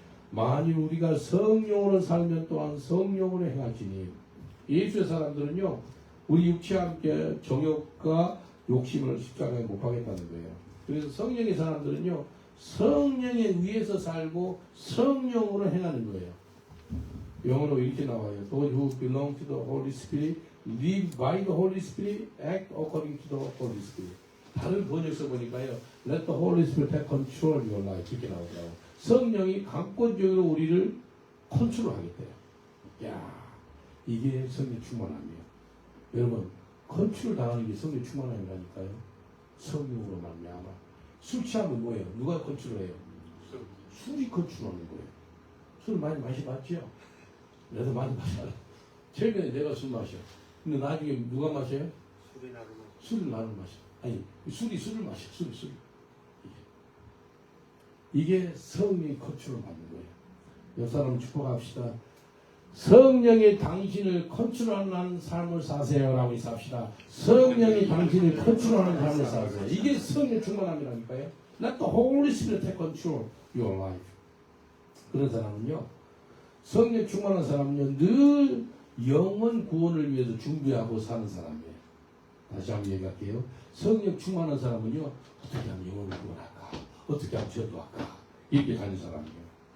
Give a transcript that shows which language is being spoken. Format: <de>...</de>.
<ko>만일 우리가 성령으로 살면 또한 성령으로 행할지니. 예수의 사람들은요 우리 육체와 함께 정욕과 욕심을 십자가에 못 박겠다는 거예요. 그래서 성령의 사람들은요 성령에 위에서 살고 성령으로 행하는 거예요. 영어로 이렇게 나와요.</ko> <en>Those who belong to the Holy Spirit live by the Holy Spirit, act according to the Holy Spirit. 다른 번역서 보니까요 Let the Holy Spirit take control of your life 이렇게 나오더라고요.</en> <ko>성령이 강권적으로 우리를 컨트롤하겠대요. 야, 이게 성령 충만함이에요. 여러분 컨트롤 당하는 게 성령 충만함이라니까요. 성령으로 말미암아. 술 취하면 뭐예요? 누가 컨트롤해요? 술이 컨트롤하는 거예요. 술 많이 마셔봤죠? 나도 많이 마셔. 최근에 내가 술 마셔. 근데 나중에 누가 마셔요? 술을 나를 마셔. 아니 술이 술을 마셔. 술이. 이게 성령의 컨트롤을 받는 거예요. 옆 사람 축복합시다. 성령이 당신을 컨트롤하는 삶을 사세요라고 인사합시다. 성령이 당신을 컨트롤하는 삶을 사세요. 이게 성령 충만함이라니까요.</ko> <en>Let the Holy Spirit take control your life.</en> <ko>그런 사람은요, 성령 충만한 사람은요, 늘 영원 구원을 위해서 준비하고 사는 사람이에요. 다시 한번 얘기할게요. 성령 충만한 사람은요, 어떻게 하면 영원을 구원할까? 어떻게 하면 전도할까? 이렇게 가는 사람이에요.</ko>